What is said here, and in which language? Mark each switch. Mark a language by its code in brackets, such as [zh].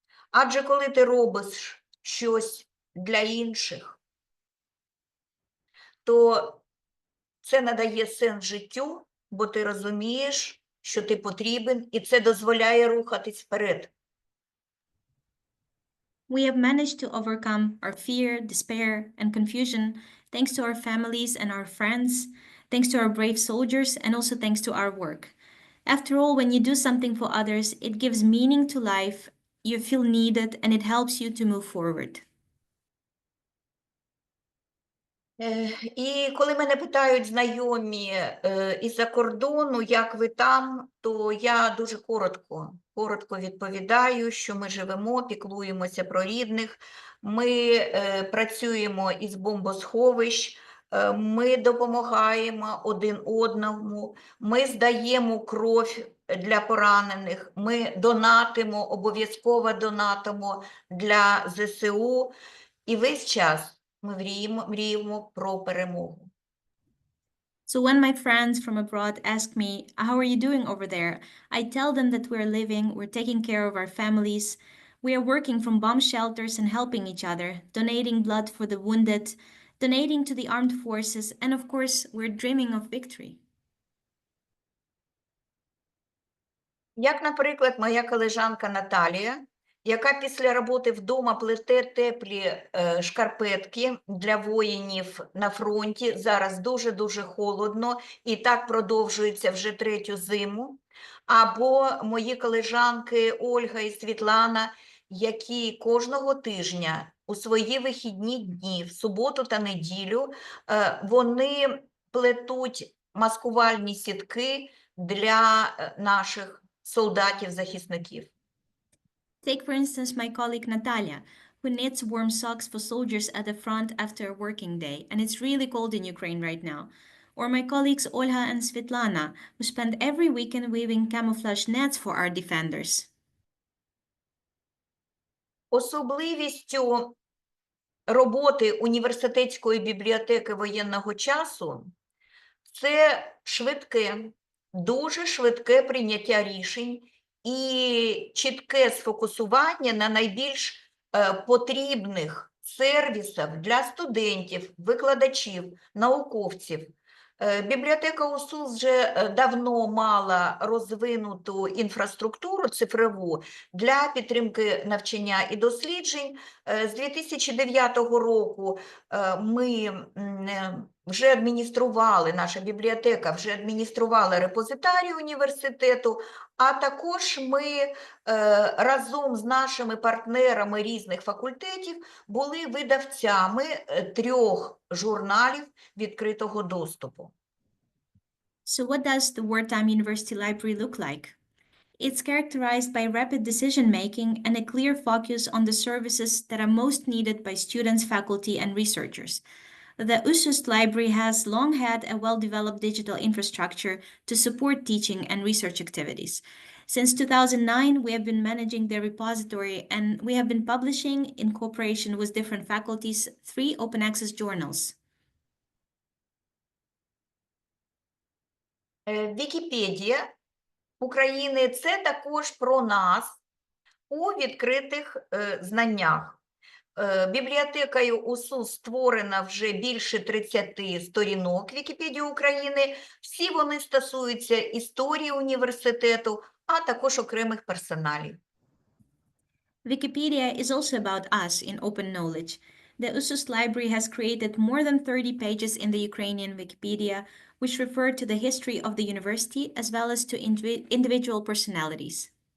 [uk] Адже коли ти робиш щось для інших, то це надає сенс життю, бо ти розумієш, що ти потрібен, і це дозволяє рухатись вперед. [en] We have managed to overcome our fear, despair, and confusion thanks to our families and our friends, thanks to our brave soldiers, and also thanks to our work. After all, when you do something for others, it gives meaning to life, you feel needed, and it helps you to move forward. [uk] І коли мене питають знайомі із-за кордону, як ви там, то я дуже коротко відповідаю, що ми живемо, піклуємося про рідних, ми працюємо із бомбосховищ, ми допомагаємо один одному, ми здаємо кров для поранених, ми донатимо, обов'язково донатимо для ЗСУ, і весь час ми мріємо про перемогу. [en] So when my friends from abroad ask me, how are you doing over there? I tell them that we're living, we're taking care of our families, we are working from bomb shelters and helping each other, donating blood for the wounded, donating to the armed forces, and of course, we're dreaming of victory. [uk] Як, наприклад, моя колежанка Наталія, яка після роботи вдома плете теплі шкарпетки для воїнів на фронті. Зараз дуже-дуже холодно, і так продовжується вже 3-ю зиму. Або мої колежанки Ольга і Світлана, які кожного тижня у свої вихідні дні, в суботу та неділю, вони плетуть маскувальні сітки для наших солдатів-захисників. [en] Take, for instance, my colleague Natalia, who knits warm socks for soldiers at the front after a working day, and it's really cold in Ukraine right now. Or my colleagues Olha and Svetlana, who spend every weekend weaving camouflage nets for our defenders. [uk] Особливістю роботи університетської бібліотеки воєнного часу – це швидке, дуже швидке прийняття рішень і чітке сфокусування на найбільш потрібних сервісах для студентів, викладачів, науковців. Бібліотека УСУ вже давно мала розвинуту інфраструктуру цифрову для підтримки навчання і досліджень. З 2009 року ми вже адміністрували, наша бібліотека вже адмініструвала репозитарій університету, а також ми разом з нашими партнерами різних факультетів були видавцями 3 журналів відкритого доступу. [en] So what does the Wartime University Library look like? It's characterized by rapid decision-making and a clear focus on the services that are most needed by students, faculty, and researchers. The USUST library has long had a well-developed digital infrastructure to support teaching and research activities. Since 2009, we have been managing the repository, and we have been publishing, in cooperation with different faculties, 3 open access journals. [uk] Вікіпедія України – це також про нас у відкритих знаннях. Бібліотекою УСУ створено вже більше 30 сторінок Вікіпедії України. Всі вони стосуються історії університету, а також окремих персоналів. [en] Wikipedia is also about us in open knowledge. The USUST library has created more than 30 pages in the Ukrainian Wikipedia, which refer to the history of the university as well as to individual personalities.